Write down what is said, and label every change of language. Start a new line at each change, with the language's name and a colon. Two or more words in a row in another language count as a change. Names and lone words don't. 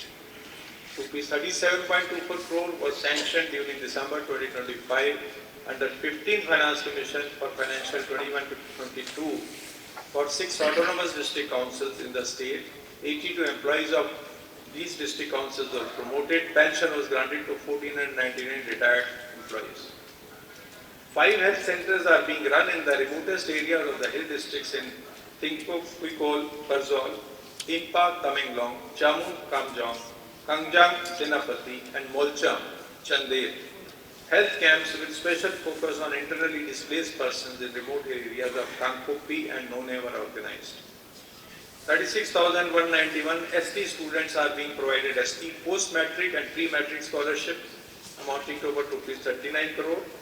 English: Rupees 37.24 crore was sanctioned during December 2025 under 15th Finance Commission for financial 21-22 for 6 autonomous district councils in the state. 82 employees of these district councils were promoted. Pension was granted to 1,499 retired employees. 5 health centers are being run in the remotest areas of the hill districts in Tingkok, Kuikol, Barzol, Impa, Tamenglong, Jammu, Kamjong, Kangjang, Senapati, and Molcham, Chandel. Health camps with special focus on internally displaced persons in remote areas of Kangpopi and None were organized. 36,191 ST students are being provided ST post-matric and pre-matric scholarship amounting to about rupees 39 crore.